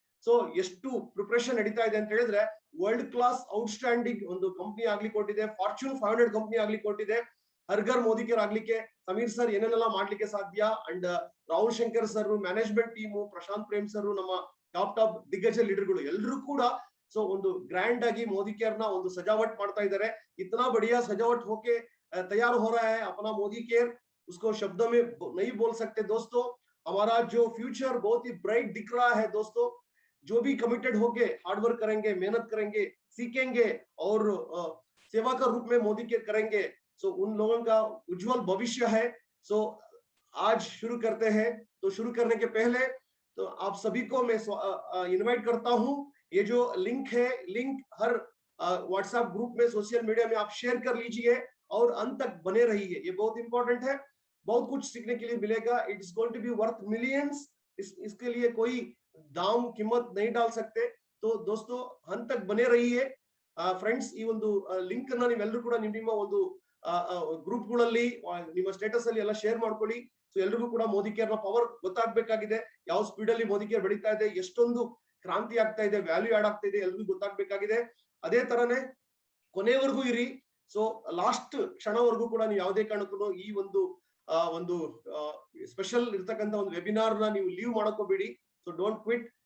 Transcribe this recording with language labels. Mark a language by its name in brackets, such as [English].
[Kannada] So ಎಷ್ಟು preparation ನಡೀತಾ ಇದೆ ಅಂತ ಹೇಳಿದ್ರೆ, ವರ್ಲ್ಡ್ ಕ್ಲಾಸ್ ಔಟ್ಸ್ಟ್ಯಾಂಡಿಂಗ್ ಒಂದು ಕಂಪನಿ ಆಗ್ಲಿಕ್ಕೆ ಕೊಟ್ಟಿದೆ. ಫಾರ್ಚೂನ್ 500 ಕಂಪನಿ ಆಗ್ಲಿಕ್ಕೆ ಕೊಟ್ಟಿದೆ. ಹರ್ಘರ್ ಮೋದಿ ಕೇರ್ ಆಗ್ಲಿಕ್ಕೆ ಸಮೀರ್ ಸರ್ ಏನೇನೆಲ್ಲ ಮಾಡ್ಲಿಕ್ಕೆ ಸಾಧ್ಯ, and Rahul Shankar sir, management team, Prashant Prem sir, ನಮ್ಮ ಟಾಪ್ ದಿಗ್ಗಜ ಲೀಡರ್ಗಳು ಎಲ್ಲರೂ ಕೂಡ ಸೊ ಒಂದು ಗ್ರ್ಯಾಂಡ್ ಆಗಿ ಮೋದಿ ಕೇರ್ ನ ಒಂದು ಸಜಾವಟ್ ಮಾಡ್ತಾ ಇದ್ದಾರೆ. [Hindi] इतना बढ़िया सजावट होके तैयार हो रहा है अपना मोदी केयर, उसको शब्दों में नहीं बोल सकते दोस्तों. हमारा जो फ्यूचर बहुत ही ब्राइट दिख रहा है दोस्तों. जो भी कमिटेड होके हार्ड वर्क करेंगे, मेहनत करेंगे, सीखेंगे और सेवा का रूप में मोदी केयर करेंगे, सो उन लोगों का उज्जवल भविष्य है. सो आज शुरू करते हैं. तो शुरू करने के पहले तो आप सभी को मैं इनवाइट करता हूं. ये जो लिंक है, लिंक हर व्हाट्सएप ग्रुप में, सोशल मीडिया में आप शेयर कर लीजिए और अंत तक बने रहिए. ये बहुत इंपॉर्टेंट है. बहुत कुछ सीखने के लिए मिलेगा. [English] It is going to be worth millions. [Hindi] इसके लिए कोई दाम कीमत नहीं डाल सकते. तो दोस्तों, अंत तक बने रहिए. [Kannada] ಫ್ರೆಂಡ್ಸ್, ಈ ಒಂದು ಲಿಂಕ್ ಅನ್ನ ನೀವೆಲ್ಲರೂ ಕೂಡ ನಿಮ್ಮ ಒಂದು ಗ್ರೂಪ್ ಗಳಲ್ಲಿ, ನಿಮ್ಮ ಸ್ಟೇಟಸ್ ಅಲ್ಲಿ ಎಲ್ಲ ಶೇರ್ ಮಾಡ್ಕೊಳ್ಳಿ. ಸೊ ಎಲ್ರಿಗೂ ಕೂಡ ಮೋದಿ ಕೇರ್ ನ ಪವರ್ ಗೊತ್ತಾಗ್ಬೇಕಾಗಿದೆ. ಯಾವ ಸ್ಪೀಡ್ ಅಲ್ಲಿ ಮೋದಿ ಕೇರ್ ಬೆಳೀತಾ ಇದೆ, ಎಷ್ಟೊಂದು ಕ್ರಾಂತಿ ಆಗ್ತಾ ಇದೆ, ವ್ಯಾಲ್ಯೂ ಆಡ್ ಆಗ್ತಾ ಇದೆ, ಎಲ್ರಿಗೂ ಗೊತ್ತಾಗ್ಬೇಕಾಗಿದೆ. ಅದೇ ತರನೇ ಕೊನೆವರೆಗೂ ಇರಿ. ಸೊ ಲಾಸ್ಟ್ ಕ್ಷಣವರೆಗೂ ಕೂಡ ನೀವು ಯಾವುದೇ ಕಾರಣಕ್ಕೂ ಈ ಒಂದು ಸ್ಪೆಷಲ್ ಇರ್ತಕ್ಕಂಥ ಒಂದು ವೆಬಿನಾರ್ ನ ನೀವು ಲೀವ್ ಮಾಡಕೋಬೇಡಿ. So [English] Don't quit.